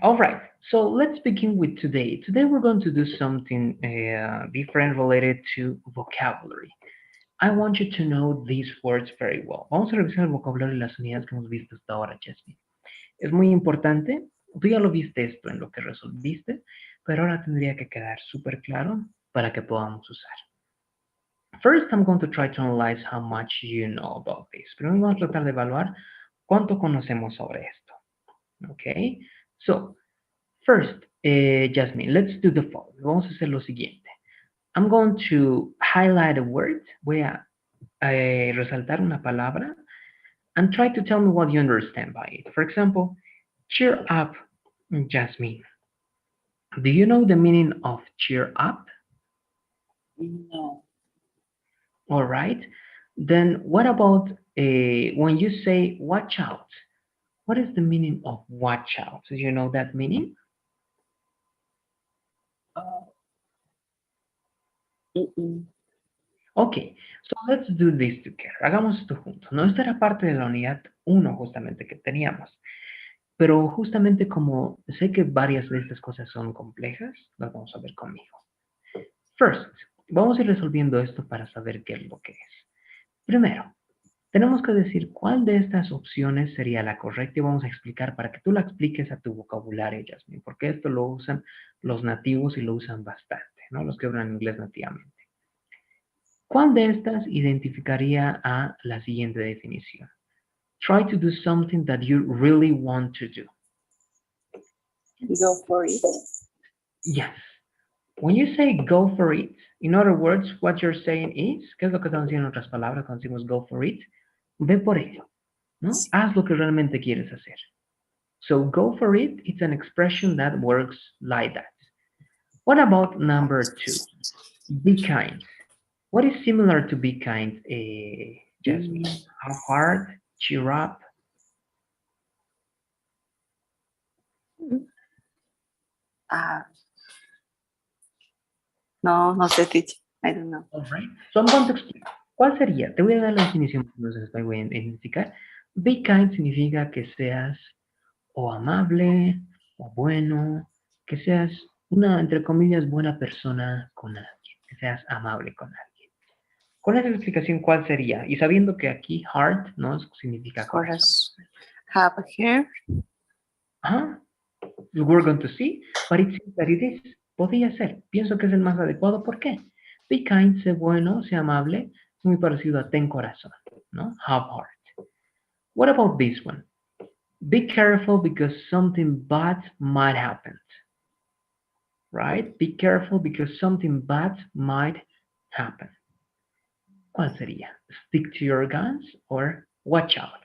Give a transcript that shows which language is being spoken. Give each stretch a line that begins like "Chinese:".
English: All right, so let's begin with today. Today we're going to do something different related to vocabulary. I want you to know these words very well.
Spanish: Vamos a revisar el vocabulario y las unidades que hemos visto hasta ahora, Jasmine. Es muy importante. Tú ya lo viste esto en lo que resolviste, pero ahora tendría que quedar súper claro para que podamos usar.
English: First, I'm going to try to analyze how much you know about this.
Spanish: Primero vamos a tratar de evaluar cuánto conocemos sobre esto.
English: Okay? So, first, Jasmine, let's do the following.
Spanish: Vamos a hacer lo siguiente.
English: I'm going to highlight a word.
Spanish: Voy a resaltar una palabra
English: and try to tell me what you understand by it. For example, cheer up, Jasmine. Do you know the meaning of cheer up? No. All right. Then what about when you say watch out? What is the meaning of watch out? Do you know that meaning? Mm-mm. Okay, so let's do this together.
Spanish: Hagamos esto juntos. No, esta era parte de la unidad uno justamente que teníamos. Pero justamente como sé que varias de estas cosas son complejas, las vamos a ver conmigo. First, vamos a ir resolviendo esto para saber qué es lo que es. Primero, tenemos que decir cuál de estas opciones sería la correcta y vamos a explicar para que tú la expliques a tu vocabulario, Jasmine, porque esto lo usan los nativos y lo usan bastante, ¿no? Los que hablan inglés nativamente. ¿Cuál de estas identificaría a la siguiente definición?
English: Try to do something that you really want to do. Go for it. Yes. When you say go for it, in other words, what you're saying is,
Spanish: ¿qué es lo que estamos diciendo en otras palabras cuando decimos
English: go for it?
Spanish: Ve por ello, ¿no? Haz lo que realmente quieres hacer.
English: So go for it, it's an expression that works like that. What about number two? Be kind. What is similar to be kind, Jasmine? Have heart, cheer up. Ah,
Spanish: no sé,
English: teacher. I don't know. All right. So I'm going to explain.
Spanish: ¿Cuál sería? Te voy a dar la definición, entonces voy a identificar. Be kind significa que seas o amable o bueno, que seas una, entre comillas, buena persona con alguien, que seas amable con alguien. Con esa explicación, ¿cuál sería? Y sabiendo que aquí heart no significa corazón.
English: Have here. Ajá. We're going to see, but it seems that it is.
Spanish: Podría ser. Pienso que es el más adecuado. ¿Por qué?
English: Be kind,
Spanish: sé bueno, sé amable. Es muy parecido a ten corazón, ¿no?
English: Have heart. What about this one? Be careful because something bad might happen. Right? Be careful because something bad might happen. ¿Cuál sería? Stick to your guns or watch out.